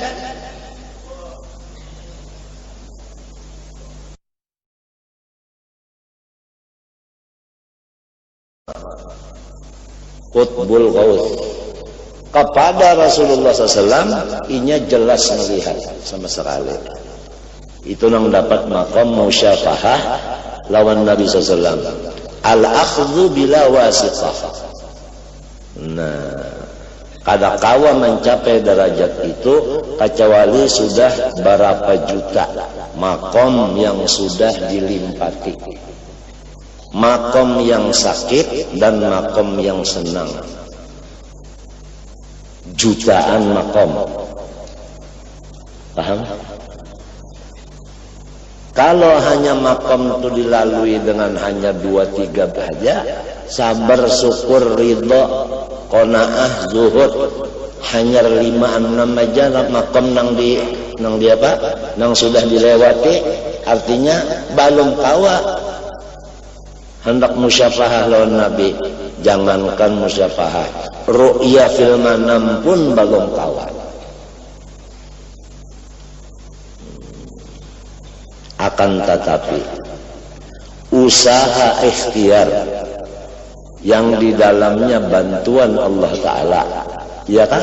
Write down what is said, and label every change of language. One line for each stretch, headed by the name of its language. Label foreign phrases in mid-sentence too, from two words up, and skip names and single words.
Indonesian: Qutbul Ghaus kepada Rasulullah SAW inya jelas melihat sama sekali. Itu yang dapat maqam musyafahah lawan Nabi SAW.
Arabic: Al-akhdhu bila wasithah.
Indonesian: Nah,
Banjar: kada kawa
Indonesian: mencapai derajat itu kecuali sudah berapa juta maqam yang sudah dilimpati. Makom yang sakit dan makom yang senang. Jutaan makom. Paham? Kalau hanya makom itu dilalui dengan hanya 2-3 saja, sabar, syukur, ridho, qanaah, zuhud, hanya 5-6 aja makom nang di apa? Nang sudah dilewati, artinya belum kawa hendak musyafahah lawan Nabi. Jangankan musyafahah,
Arabic: ru'ya fil manam
Indonesian: pun belum kawan. Akan tetapi usaha ikhtiar yang di dalamnya bantuan Allah Ta'ala, ya kan?